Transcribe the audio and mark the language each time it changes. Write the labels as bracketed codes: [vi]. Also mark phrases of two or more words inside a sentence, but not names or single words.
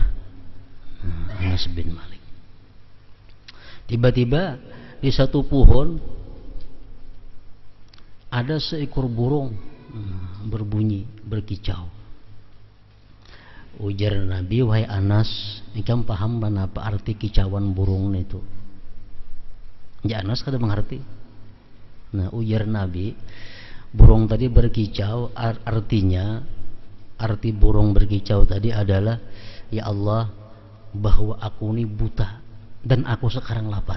[bjn] Anas bin Malik. [id] Tiba-tiba di satu pohon ada seekor burung berbunyi, berkicau. [bjn] Ujar Nabi, wahai Anas, ikam paham apa arti kicauan burung itu? Ya, Anas kada mengerti. [id] Nah, ujar Nabi, burung tadi berkicau, artinya, arti burung berkicau tadi adalah, [ar] ya Allah, [id] bahwa aku ini buta dan aku sekarang lapar.